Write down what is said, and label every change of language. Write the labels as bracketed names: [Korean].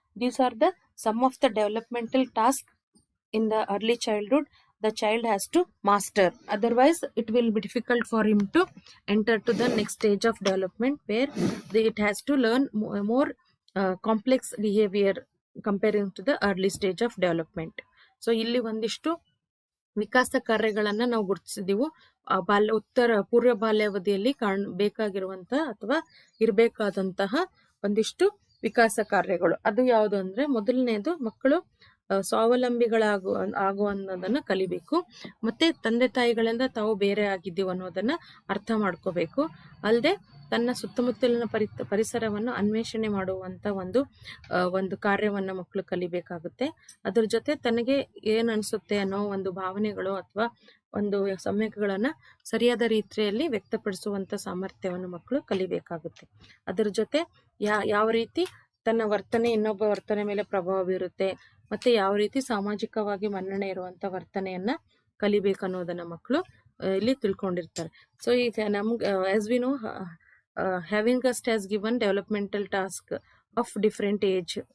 [English] These are some of the developmental tasks in the early childhood the child has to master. Otherwise it will be difficult for him to enter to the next stage of development, where it has to learn more complex behavior comparing to the early stage of development. [Kannada] So ಇಲ್ಲಿ ಒಂದಿಷ್ಟು ವಿಕಾಸ ಕಾರ್ಯಗಳನ್ನ ನಾವು ಗುರುತಿಸಿದೀವು. ಪೂರ್ವ ಬಾಲ್ಯಾವಧಿಯಲ್ಲಿ ಬೇಕಾಗಿರುವಂತ ಅಥವಾ ಇರಬೇಕಾದಂತಹ ಒಂದಿಷ್ಟು ವಿಕಾಸ ಕಾರ್ಯಗಳು. ಅದು ಯಾವುದು ಅಂದ್ರೆ, ಮೊದಲನೇದು, ಮಕ್ಕಳು ಸ್ವಾವಲಂಬಿಗಳಾಗು ಅನ್ನೋದನ್ನ ಕಲಿಬೇಕು. ಮತ್ತೆ ತಂದೆ ತಾಯಿಗಳಿಂದ ತಾವು ಬೇರೆ ಆಗಿದ್ದೀವಿ ಅನ್ನೋದನ್ನ ಅರ್ಥ ಮಾಡ್ಕೋಬೇಕು. ಅಲ್ಲದೆ ತನ್ನ ಸುತ್ತಮುತ್ತಲಿನ ಪರಿಸರವನ್ನು ಅನ್ವೇಷಣೆ ಮಾಡುವಂತ ಒಂದು ಕಾರ್ಯವನ್ನ ಮಕ್ಕಳು ಕಲಿಬೇಕಾಗುತ್ತೆ. ಅದ್ರ ಜೊತೆ ತನಗೆ ಏನ್ ಅನ್ಸುತ್ತೆ ಅನ್ನೋ ಒಂದು ಭಾವನೆಗಳು ಅಥವಾ ಒಂದು ಸಮ್ಯಕಗಳನ್ನ ಸರಿಯಾದ ರೀತಿಯಲ್ಲಿ ವ್ಯಕ್ತಪಡಿಸುವಂತ ಸಾಮರ್ಥ್ಯವನ್ನು ಮಕ್ಕಳು ಕಲಿಬೇಕಾಗುತ್ತೆ. ಅದರ ಜೊತೆ ಯಾವ ರೀತಿ ತನ್ನ ವರ್ತನೆ ಇನ್ನೊಬ್ಬ ವರ್ತನೆ ಮೇಲೆ ಪ್ರಭಾವ ಬೀರುತ್ತೆ, ಮತ್ತೆ ಯಾವ ರೀತಿ ಸಾಮಾಜಿಕವಾಗಿ ಮನ್ನಣೆ ಇರುವಂತ ವರ್ತನೆಯನ್ನ ಕಲಿಬೇಕನ್ನೋದನ್ನ ಮಕ್ಕಳು ಇಲ್ಲಿ ತಿಳ್ಕೊಂಡಿರ್ತಾರೆ. ಸೊ ಈಗ ನಮ್ಗೆ [English] As we know, having us has given developmental task of different age.